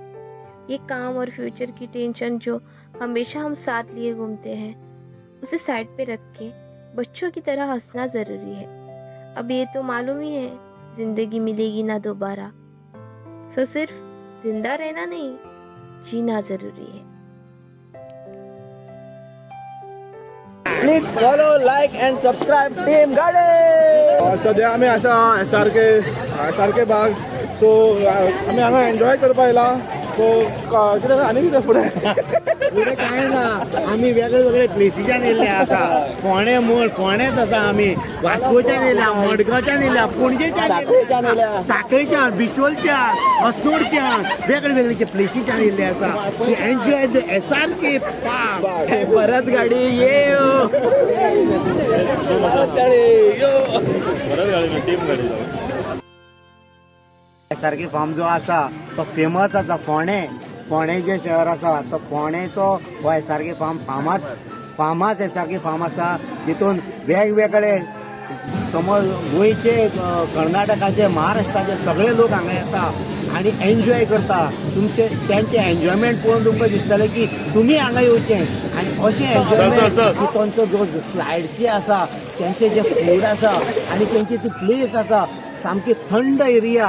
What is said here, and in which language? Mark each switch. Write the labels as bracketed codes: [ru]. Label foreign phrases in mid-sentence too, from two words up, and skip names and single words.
[hi] ये काम और फ्यूचर की टेंशन जो हमेशा हम साथ लिए घूमते हैं, उसे साइड पे रख के बच्चों की तरह हंसना ज़रूरी है। अब ये तो मालूम ही है, ज़िंदगी मिलेगी ना दोबारा। सो सिर्फ जिंदा रहना नहीं, जीना ज़रूरी है। [en] Please follow like and subscribe team गाडे. [kok] सध्या आम्ही असा एस आर के बाग सो आम्ही हांगा एन्जॉय करपा येयला. सो कितें आनी कितें पुढे काय ना आम्ही वेगळे वेगळे प्लेसीच्यान येयल्ले आसा. फोंडेच आसा आमी, वास्कोच्यान येयल्या, मडगांवच्यान येयल्या, पणजेच्यान येयल्या, साखळेच्यान, बिचोलच्यान, अस्नोडच्यान वेगळे वेगळे प्लेसीच्यान येयल्ले आसा. [en] Enjoy the SRK park. [kok] परत गाडी ये परत गाडी यो. SRK फार्म जो आसा तो फेमस आसा. फोंडे जे शहर आसा तो फोंडेचो हो SRK फार्मास SRK फार्म आसा. तितून वेगवेगळे समज गोंयचे, कर्नाटकाचे, महाराष्ट्राचे सगळे लोक हांगा येता आनी एन्जॉय करता. त्यांचे एन्जॉयमेंट पळोवन तुमकां दिसतलें की तुमी हांगा येवचें. आनी अशें एन्जॉयमेंट की तांचो जो स्लायड्स आसा, त्यांचे जे फूड आसा आनी त्यांची ती प्लेस आसा सामकी थंड एरिया.